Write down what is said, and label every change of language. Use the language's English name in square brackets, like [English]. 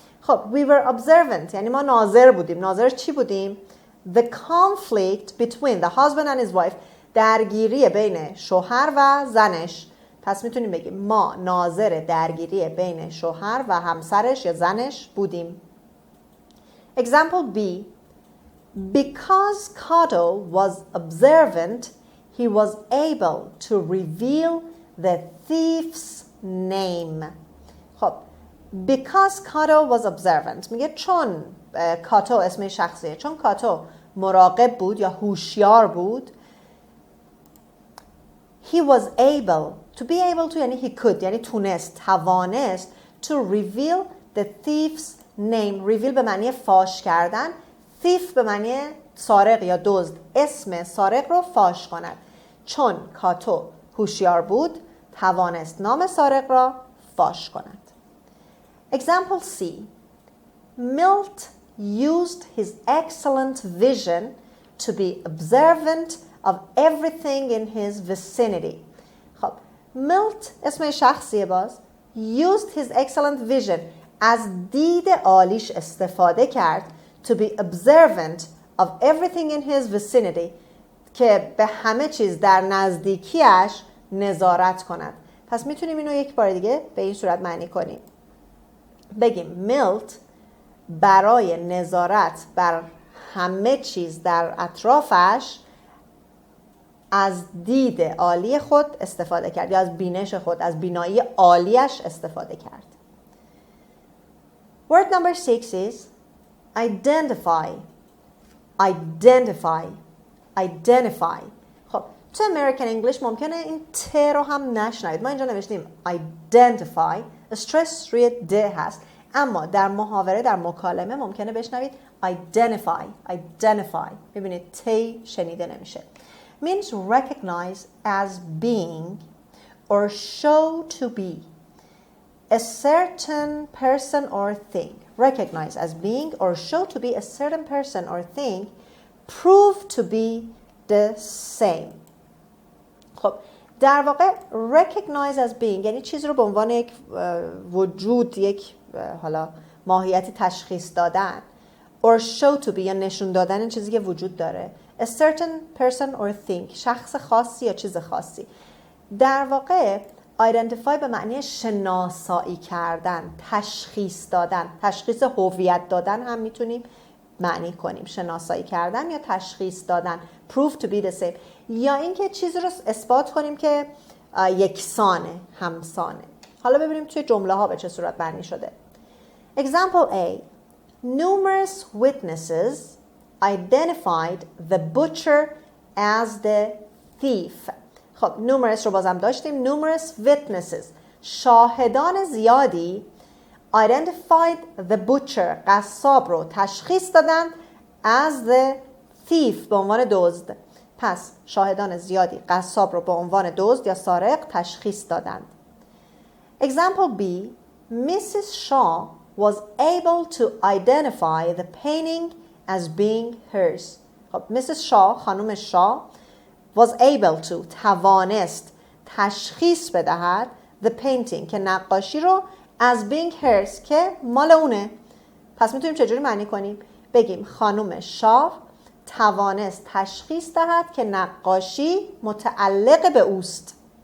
[Persian] خب [English] we were observant [Persian] یعنی ما ناظر بودیم. ناظر چی بودیم؟ The conflict between the husband and his wife. درگیری بین شوهر و زنش. پس میتونیم بگیم ما ناظر درگیری بین شوهر و همسرش یا زنش بودیم. [English] Example B. Because Cato was observant, he was able to reveal the thief's name. [Persian] خب [English] because Cato was observant [Persian] میگه چون کاتو اسم شخصیه، چون کاتو مراقب بود یا هوشیار بود. [English] He was able. To be able to یعنی he could [Persian] یعنی تونست، توانست. [English] To reveal the thief's name. [Persian] reveal به معنی فاش کردن. thief به معنی سارق یا دزد. اسم سارق رو فاش کند. چون کاتو هوشیار بود توانست نام سارق را فاش کند. [English] Example C. Milt used his excellent vision to be observant of everything in his vicinity. [Persian] خب Milt اسم شخصیه باز. [English] used his excellent vision [Persian] از دید عالیش استفاده کرد [English] to be observant of everything in his vicinity [Persian] که به همه چیز در نزدیکیش نظارت کند. پس میتونیم اینو یک بار دیگه به این صورت معنی کنیم. بگیم میلت برای نظارت بر همه چیز در اطرافش از دید عالی خود استفاده کرد یا از بینش خود، از بینایی عالیش استفاده کرد. [English] Word number 6 is identify. identify. identify. خب [Persian] تو امریکن انگلیش ممکنه این ت رو هم نشنوید. ما اینجا نوشتیم identify، استرس روی د هست، اما در محاوره، در مکالمه ممکنه بشنوید identify. ببینید تی شنیده نمیشه. [English] means recognize as being or show to be a certain person or thing. Recognize as being or show to be a certain person or thing, prove to be the same. [Persian] خب در واقع [English] recognize as being [Persian] یعنی چیز رو به عنوان یک وجود، یک حالا ماهیتی تشخیص دادن، [English] or show to be [Persian] یا نشون دادن این چیزی که وجود داره. [English] a certain person or thing، [Persian] شخص خاصی یا چیز خاصی. در واقع identify به معنی شناسایی کردن، تشخیص دادن، تشخیص هویت دادن هم میتونیم معنی کنیم. شناسایی کردن یا تشخیص دادن. [English] prove to be the same، [Persian] یا اینکه چیزی رو اثبات کنیم که یکسانه، همسانه. حالا ببینیم توی جمله ها به چه صورت معنی شده. [English] Example A. Numerous witnesses identified the butcher as the thief. [Persian] خب numerous رو بازم داشتیم. [English] numerous witnesses، [Persian] شاهدان زیادی [English] identified the butcher، [Persian] قصاب رو تشخیص دادن [English] as the thief، [Persian] به عنوان دزد. پس شاهدان زیادی قصاب رو به عنوان دزد یا سارق تشخیص دادند. [English] Example B. Mrs. Shaw was able to identify the painting as being hers. [Persian] خب Mrs. Shaw، خانم شا، [English] was able to، [Persian] توانست تشخیص بدهد [English] the painting، [Persian] که نقاشی رو [English] as being hers، [Persian] که مال اونه. پس میتونیم چجوری معنی کنیم؟ بگیم خانم شا توانست تشخیص دهد که نقاشی متعلق به اوست.